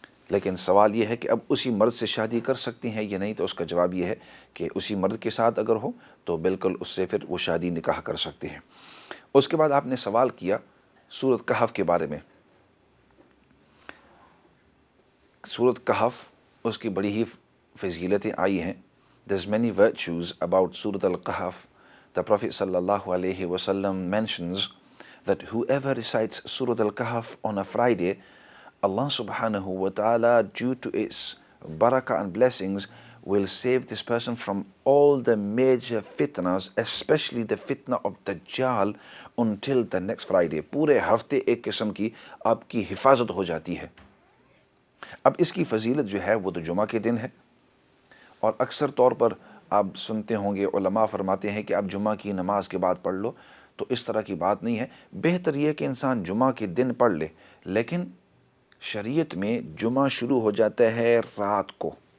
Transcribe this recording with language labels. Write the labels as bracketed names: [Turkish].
[Urdu] لیکن سوال یہ ہے کہ اب اسی مرد سے شادی کر سکتی ہیں یا نہیں؟ تو اس کا جواب یہ ہے کہ اسی مرد کے ساتھ اگر ہو تو بالکل اس سے پھر وہ شادی نکاح کر سکتے ہیں۔ اس کے بعد آپ نے سوال کیا سورۃ کہف کے بارے میں۔ سورۃ کہف، اس کی بڑی ہی فضیلتیں آئی ہیں۔ [English] There's many virtues about Surah Al-Kahf. The Prophet sallallahu alaihi wasallam mentions that whoever recites Surah Al-Kahf on a Friday, Allah subhanahu wa ta'ala, due to its barakah and blessings, will save this person from all the major fitnas, especially the fitna of Dajjal, until the next Friday. [Urdu] پورے ہفتے ایک قسم کی آپ کی حفاظت ہو جاتی ہے۔ اب اس کی فضیلت جو ہے وہ تو جمعہ کے دن ہے، اور اکثر طور پر آپ سنتے ہوں گے علماء فرماتے ہیں کہ آپ جمعہ کی نماز کے بعد پڑھ لو، تو اس طرح کی بات نہیں ہے۔ بہتر یہ کہ انسان جمعہ کے دن پڑھ لے، لیکن شریعت میں جمعہ شروع ہو جاتا ہے رات کو،